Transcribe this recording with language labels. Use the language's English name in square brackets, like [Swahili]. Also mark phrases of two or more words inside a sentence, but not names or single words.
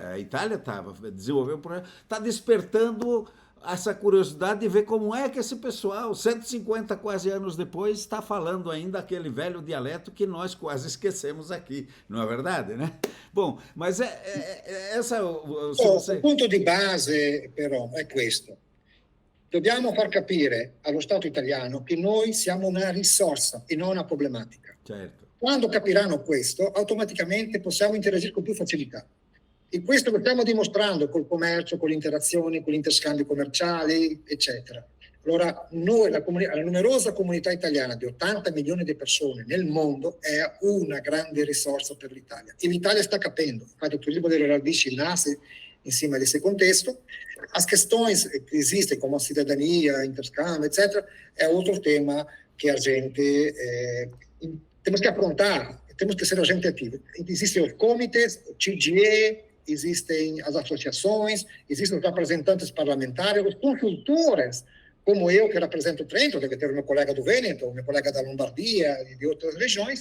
[Portuguese] A Itália estava desenvolvendo um projeto, está despertando essa curiosidade de ver como é que esse pessoal, 150 quase anos depois, está falando ainda aquele velho dialeto que nós quase esquecemos aqui, não é verdade, né? Bom, mas essa... Se você... [Italian] Il punto di base però è questo. Dobbiamo far capire allo Stato italiano che noi siamo una risorsa e non una problematica. Certo. Quando capiranno questo, automaticamente possiamo interagire con più facilità. E questo lo stiamo dimostrando col commercio, con le interazioni, con gli interscambi commerciali, eccetera. Allora, noi, la numerosa comunità italiana di 80 milioni di persone nel mondo è una grande risorsa per l'Italia. E l'Italia sta capendo. Infatti, o turismo delle radici nasce insieme [Portuguese] a esse contexto. As questões que existem, como a cidadania, intercâmbio, etc., é outro tema que a gente temos que afrontar, temos que ser agente ativo. Existem os comitês, o TGE, existem as associações, existem os representantes parlamentares, os consultores, como eu, que represento o Trento, deve ter o meu colega do Vêneto, o meu colega da Lombardia e de outras regiões.